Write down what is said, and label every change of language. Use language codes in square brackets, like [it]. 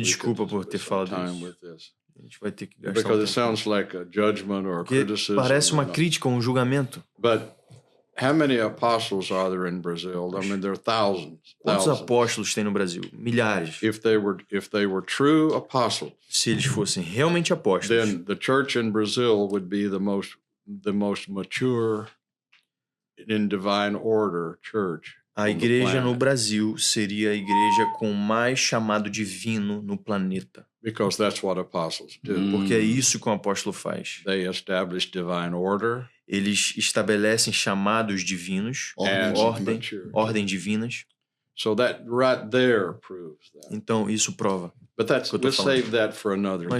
[pt] Me desculpa por ter falado isso. A gente vai ter que gastar [en] because it sounds like a judgment or a criticism. [pt] Parece uma crítica, um julgamento. [en] But how many apostles are there in Brazil? I mean, there are thousands. [pt] Quantos apóstolos tem no Brasil? Milhares. [en] If they were true apostles, [pt] se eles fossem realmente apóstolos, [en] then the church in Brazil would be the most mature in divine order church. [pt] A igreja no Brasil seria a igreja com mais chamado divino no planeta. [en] Because that's what apostles do. [pt] Porque é isso que um apóstolo faz. [en] They establish divine order. [pt] Eles estabelecem chamados divinos, ordem divinas. [en] So that right there proves that. [pt] Então isso prova. [en] But let's save that for another time.